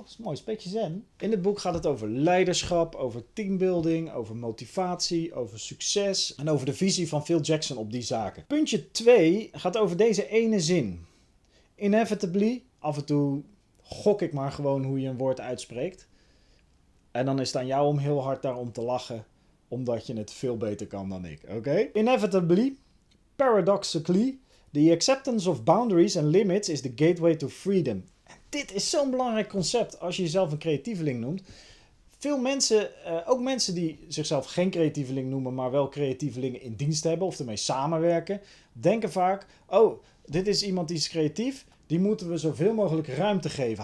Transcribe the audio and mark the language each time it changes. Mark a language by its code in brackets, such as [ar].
[nl] Dat is mooi, een beetje zen. In het boek gaat het over leiderschap, over teambuilding, over motivatie, over succes en over de visie van Phil Jackson op die zaken. Puntje 2 gaat over deze ene zin. Inevitably, af en toe gok ik maar gewoon hoe je een woord uitspreekt. En dan is het aan jou om heel hard daarom te lachen, omdat je het veel beter kan dan ik, oké? [en] Inevitably, paradoxically, the acceptance of boundaries and limits is the gateway to freedom. [nl] En dit is zo'n belangrijk concept als je jezelf een creatieveling noemt. Veel mensen, ook mensen die zichzelf geen creatieveling noemen, maar wel creatievelingen in dienst hebben of ermee samenwerken, denken vaak, dit is iemand die is creatief, die moeten we zoveel mogelijk ruimte geven.